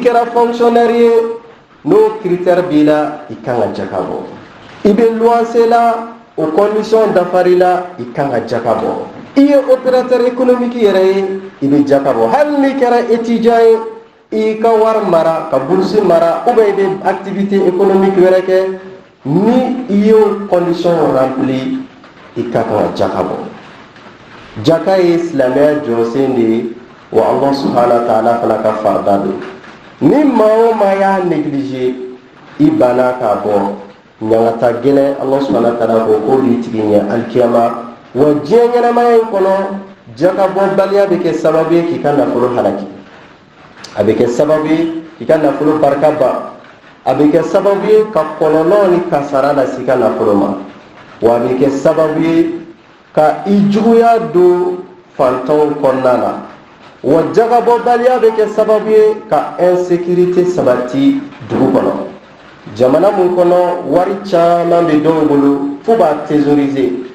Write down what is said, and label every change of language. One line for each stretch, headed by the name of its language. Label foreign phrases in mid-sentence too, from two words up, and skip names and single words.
Bambara: kɛra fonctionnaire ye n'o critère b'i la i kan ka jaka bɔ i bɛ luwanse la o condition dafari la i kan ka jaka bɔ i ye
French: opérateur économique
Bambara: yɛrɛ ye i bɛ jaka bɔ hali n'i kɛra étudiant ye i ka wari mara ka bourse mara
French: ou bien
Bambara: i bɛ
French: activité économique
Bambara: wɛrɛ kɛ ni i ye
French: condition rempli
Bambara: i ka kan ka jaka bɔ jaka ye silamɛya jɔsen de ye wa
Arabic: الله سبحانه وتعالى
Bambara: fana ka farida don ni maa o maa y'a négliger i banna k'a bɔ ɲangata gɛlɛn
Arabic: الله سبحانه وتعالى
Bambara: ko k'o b'i tigi ɲɛ alikiyama wa diɲɛ ɲɛnamaya in kɔnɔ jaka bɔbaliya bɛ kɛ sababu ye k'i ka nafolo halaki a bɛ kɛ sababu ye k'i ka nafolo barika ban a bɛ kɛ sababu ye ka kɔlɔlɔ ni kasara lase i ka nafolo ma wa a bɛ kɛ sababu ye ka i juguya don fantanw kɔnɔna na wa jaka bɔbaliya bɛ kɛ sababu ye ka insécurité sabati dugu kɔnɔ jamana mun kɔnɔ wari caman bɛ dɔw bolo fo b'a thésauriser